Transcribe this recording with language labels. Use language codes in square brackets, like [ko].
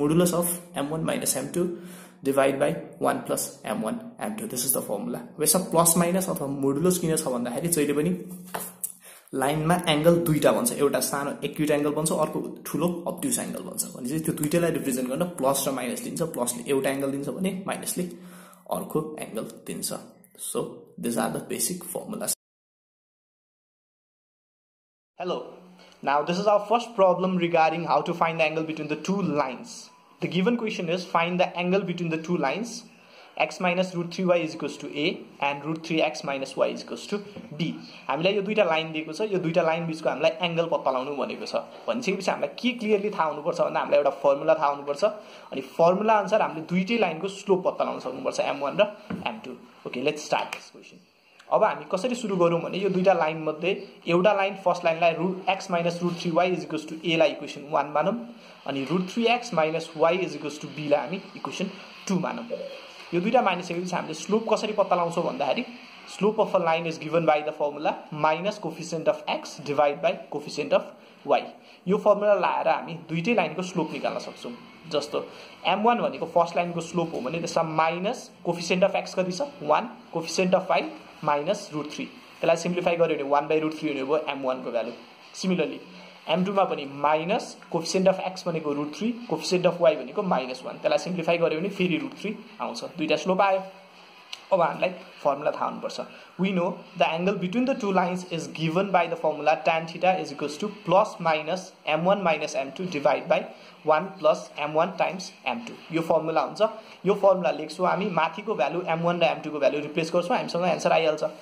[en] Modulus of m1 - m2 divide by 1 + m1 m2. This is the formula. [ne] यसमा plus minus अथवा modulus किन छ भन्दाखेरि जहिले पनि लाइनमा एंगल दुईटा बन्छ, एउटा सानो एक्युट एंगल बन्छ, अर्को ठूलो अब्ट्युस एंगल बन्छ भने चाहिँ त्यो दुईटालाई रिप्रेजेन्ट गर्न प्लस र माइनस दिन्छ. प्लसले एउटा एंगल दिन्छ भने माइनसले अर्को एंगल दिन्छ. [en] So this are the basic formulas. Hello. Now this is our first problem regarding how to find the angle between the two lines. The given question is find the angle between the two lines x minus √3y = a and √3x minus y = b. [ne] हामीलाई यो दुईटा line दिएको छ, यो दुईटा line बीचको हामीलाई angle पत्ता लगाउनु भनेको छ. भनिसकेपछि हामीलाई के क्लियरली थाहा हुनुपर्छ भन्दा हामीलाई एउटा फर्मुला थाहा हुनुपर्छ अनि फर्मुला अनुसार हामीले दुईटै लाइनको स्लोप पत्ता लगाउन सक्नुपर्छ, m1 र m2. [en] Okay, let's start this question. [ne] अब हामी कसरी सुरु गरौं भने यो दुईटा लाइन मध्ये एउटा line first लाइनलाई x minus √3y = a लाई इक्वेसन 1 मानौं अनि √3x minus y = b लाई हामी इक्वेसन 2 मानौं. यो दुईटा मानिसकेपछि हामीले स्लोप कसरी पत्ता लगाउँछौं भन्दाखेरि [en] Slope of a line is given by the formula minus coefficient of x divide by coefficient of y. [ne] यो फर्मुला लाएर हामी दुईटै लाइनको स्लोप निकाल्न सक्छौं. जस्तो m1 भनेको फर्स्ट लाइनको स्लोप हो भने त्यसमा माइनस कोफिसिएन्ट अफ x कति छ 1, कोफिसिएन्ट अफ y माइनस √3. त्यसलाई सिम्प्लिफाई गर्यो भने 1/√3 हुने भयो m1 को भ्यालु. सिमिलरली m2 मा पनि माइनस कोफिसिएन्ट अफ x भनेको √3, कोफिसिएन्ट अफ y भनेको -1. त्यसलाई सिम्प्लिफाई गर्यो भने फेरि √3 आउँछ. दुईटा स्लोप आयो. अब हामीलाई formula थाहा हुनुपर्छ. [en] We know the angle between the two lines is given by the formula tan theta is equals to plus minus m1 minus m2 divided by 1 plus m1 times m2. [ne] यो formula हुन्छ. यो formula लेख्छौं हामी, माथिको value m1 र m2 को value replace गर्छौं, हामीसँग आन्सर आइहाल्छ.